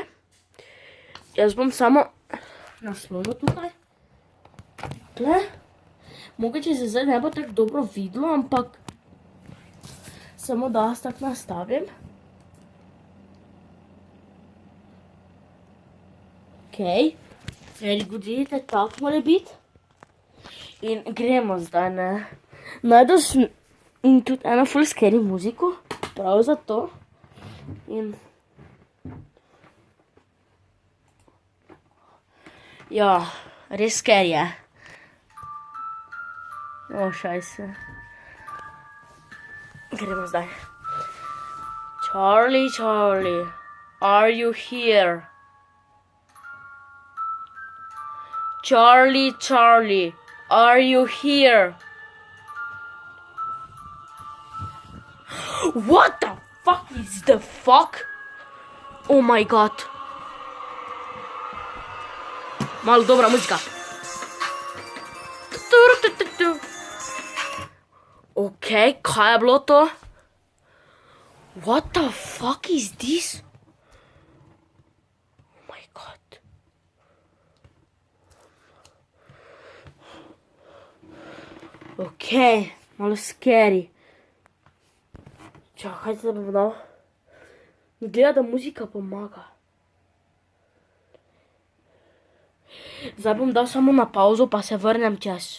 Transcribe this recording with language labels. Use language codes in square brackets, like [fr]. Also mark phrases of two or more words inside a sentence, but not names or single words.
[sl] Jaz bom samo naslonil tukaj. Takle. Mogoče se zdaj ne bo tako dobro videlo, ampak samo da jaz tako nastavim. Okej. [en] Very good, [sl] vidite, tako mora biti. In gremo zdaj, ne. Najdel sem in tudi eno ful scary muziko, prav zato. In ja, res scary je. O, šajse. Gremo zdaj. [en] Charlie, are you here? Charlie, are you here? What the fuck is the fuck? Oh my god. [sl] Malo dobra muzika. Okej, kaj je bilo to? [en] What the fuck is this? Oh my god. [sl] Okej, malo scary. Čakajte, da bom dal. Gleda, da muzika pomaga. Zdaj bom dal samo na pauzo, pa se vrnem čez.